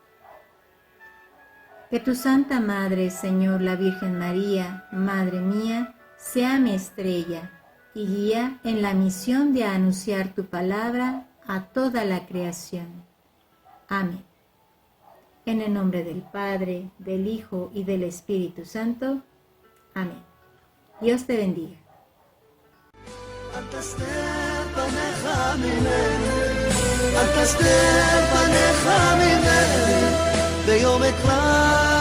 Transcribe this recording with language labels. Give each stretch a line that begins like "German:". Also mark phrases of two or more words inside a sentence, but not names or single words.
Spanish: Que tu Santa Madre, Señor, la Virgen María, Madre mía, sea mi estrella y guía en la misión de anunciar tu palabra a toda la creación. Amén. En el nombre del Padre, del Hijo y del Espíritu Santo. Amén. Dios te bendiga.
Hebrew: אל תסתר פניך ממני, אל תסתר פניך ממני, ביום אקרא